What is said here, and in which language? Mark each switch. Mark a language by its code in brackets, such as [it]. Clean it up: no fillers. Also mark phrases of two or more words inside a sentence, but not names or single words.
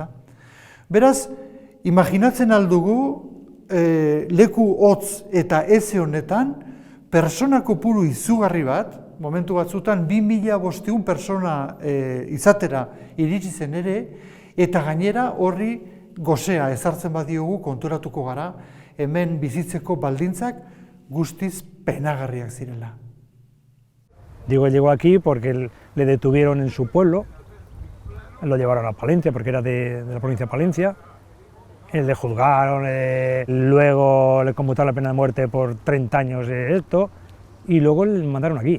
[eu] Beraz, imaginatzen aldugu leku hotz eta eze honetan, persona kopuru izugarri bat, momentu batzutan 2500 persona izatera iritsi zen ere, eta gainera horri gozea ezartzen badiogu konturatuko gara, hemen bizitzeko baldintzak guztiz penagarriak zirela. [es] Digo, él llegó aquí porque le detuvieron en su pueblo, lo llevaron a Palencia porque era de la provincia de Palencia, le juzgaron, luego le conmutaron la pena de muerte por 30 años de esto, y luego le mandaron aquí.